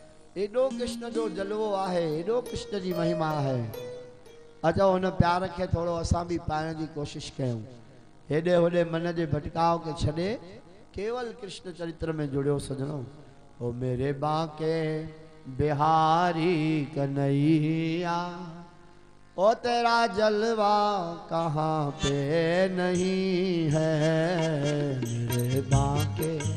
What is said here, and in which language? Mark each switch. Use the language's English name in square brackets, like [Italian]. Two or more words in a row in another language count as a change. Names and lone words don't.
[Sindhi] एडो कृष्ण जो जलवो आहे, एडो कृष्ण जी महिमा है। अचो उन प्यार के थोड़ो असां भी पाइण की कोशिश कयूं। हेडे होडे मन जे भटकाव के छड़े केवल कृष्ण चरित्र में जुड़ियो सजनो। [Hindi] ओ मेरे बांके बिहारी कन्हैया, ओ तेरा जलवा कहाँ पे नहीं है। मेरे बांके